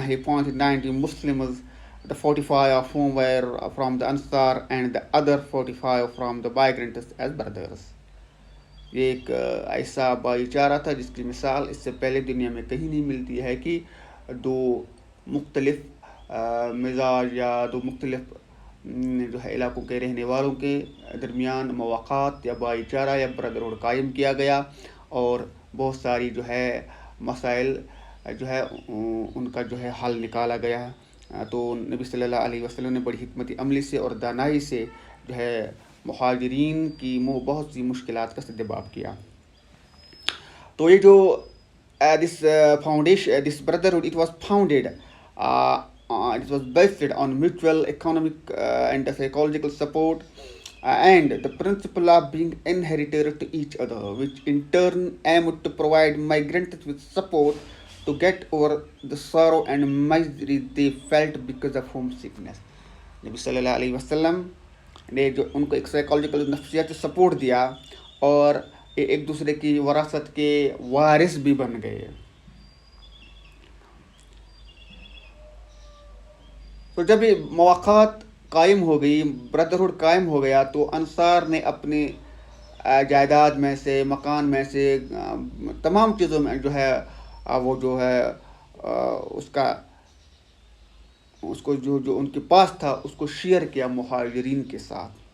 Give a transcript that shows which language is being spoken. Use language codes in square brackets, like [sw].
[en] He appointed 90 Muslims, the 45 of whom were from the Ansar and the other 45 from the migrants as brothers. [ur] یہ ایک ایسا بھائی چارہ تھا جس کی مثال اس سے پہلے دنیا میں کہیں نہیں ملتی ہے کہ دو مختلف مزاج یا دو مختلف جو ہے علاقوں کے رہنے والوں کے درمیان مواقعات یا بھائی چارہ یا برادرہڈ قائم کیا گیا اور بہت ساری جو ہے مسائل جو ہے ان کا جو ہے حل نکالا گیا. تو نبی صلی اللہ علیہ وسلم نے بڑی حکمت عملی سے اور دانائی سے جو ہے مہاجرین کی بہت سی مشکلات کا سدباب کیا. تو یہ جو [en] this foundation, this brotherhood, it was founded, it was based on mutual economic and psychological support and the principle of being inherited to each other, which in turn aimed to provide migrants with support to get over the sorrow and misery they felt because of homesickness. [ur] نبی صلی اللہ علیہ وسلم نے جو ان کو ایک psychological نفسیاتی support دیا اور ایک دوسرے کی وراثت کے وارث بھی بن گئے. تو جب یہ مواقعات قائم ہو گئی، بردرہڈ قائم ہو گیا، تو انصار نے اپنے جائیداد میں سے، مکان میں سے، تمام چیزوں میں جو ہے وہ جو ہے اس کا اس کو جو ان کے پاس تھا اس کو شیئر کیا مہاجرین کے ساتھ.